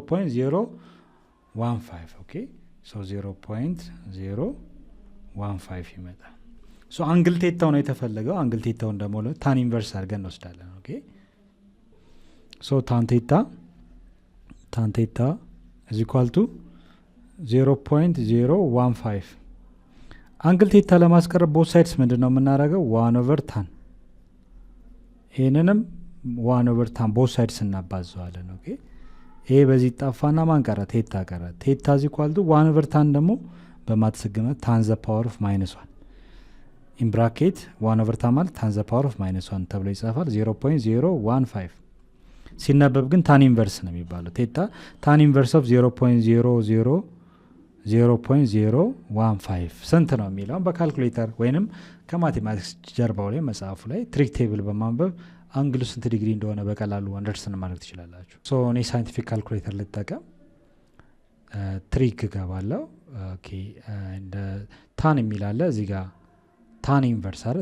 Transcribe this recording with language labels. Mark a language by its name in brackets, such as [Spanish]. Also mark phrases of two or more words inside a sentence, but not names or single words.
[Amharic] 0.015 [English] okay so [Amharic] 0.015 ይመጣል። [English] so angle [Amharic] ቴታው ነው የተፈለገው። አንግል ቴታውን ደግሞ [English] tan inverse [Amharic] አድርገን እንወስዳለን። [English] okay so tan theta is equal to [Amharic] 0.015 [English] angle theta [Amharic] ለማስቀረብ [English] both sides [Amharic] ምንድነው የምናደርገው? 1/tan ይሄንንም 1/tan [English] both sides [Amharic] እናባዛዋለን። ኦኬ ይሄ በዚህ ጣፋና ማን ቀረ? ቴታ ቀረ። ቴታ [English] is equal to [Amharic] 1/tan ደግሞ በማትስግመት [English] tan the power of -1 in bracket 1/tan [Amharic] ማለት [English] tan the power of -1 [Amharic] ተብሎ ይጻፋል። 0.015 ሲነበብ ግን [English] tan inverse [Amharic] ነው የሚባለው። [English] theta tan inverse of [Amharic] 0.015 ስንት ነው የሚለውን በካልኩሌተር ወይንም ከማቴማቲክስ ጀርባው ላይ መጽሐፉ ላይ [English] trig table [Amharic] በማንበብ አንግሉ ስንት ዲግሪ እንደሆነ በቀላሉ አንደርስታንድ ማድረግ ትችላላችሁ። ሶ እኔ [English] scientific calculator [Amharic] ልጠቀም ትሪክ ገባለው። ኦኬ እንደ ታን የሚላለ እዚህ ጋር [English] tan inverse [Amharic] አይደል?